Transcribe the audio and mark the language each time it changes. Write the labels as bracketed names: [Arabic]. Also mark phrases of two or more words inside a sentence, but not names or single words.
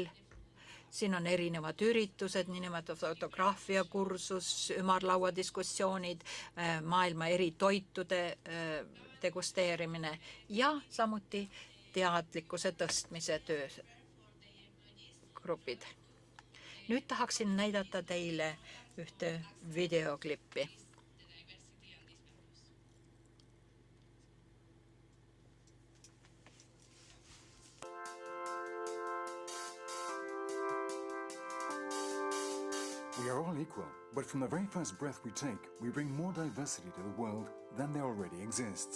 [Estonian] Siin on erinevad üritused, niinimetatud fotograafiakursus, ümarlauadiskussioonid, maailma eri toitude degusteerimine ja samuti teadlikkuse tõstmise töögrupid. Nüüd tahaksin näidata teile ühte videoklippi. [English] We are all equal, but from the very first breath we take, we bring more diversity to the world than there already exists.